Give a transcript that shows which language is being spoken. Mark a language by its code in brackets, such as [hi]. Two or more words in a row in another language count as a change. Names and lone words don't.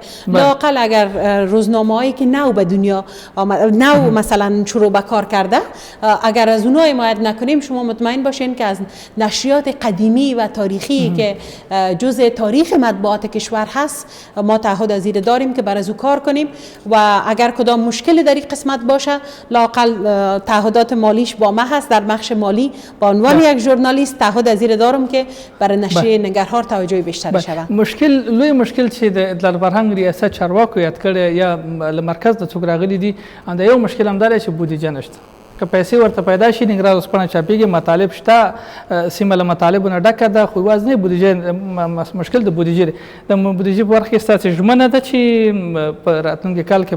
[fa] لااقل اگر روزنامه‌ای که نو به دنیا نو مثلا شروع به کار کرده، اگر از اونها حمایت نکنیم، شما مطمئن باشین که از نشریات قدیمی و تاریخی که جزء تاریخ مطبوعات کشور هست ما تعهد از این داریم که بر از او کار کنیم و اگر کدام مشکلی در این قسمت باشه لااقل تعهدات مالیش با ما هست. در بخش مالی با عنوان یک ژورنالیست تعهد از این دارم که برای نشریه ننگرهار توجه بیشتر شود. [ps] لوی مشکل چې د اطلاع فرهنګ ریاست چارواکو یاد کړی یا له مرکز د څوک راغلي دي، دا یو مشکل هم دی چې بودیجه نشته. که پیسې ورته پیدا شي ننګرهار ورځپاڼه چاپېږي مطالب شته سیمه له مطالبو نه ډکه ده خو یوازې نه بودیجه مشکل د بودیجې دی د بودیجې په برخه کې ستاسې ژمنه ده چې په راتلونکي کال کې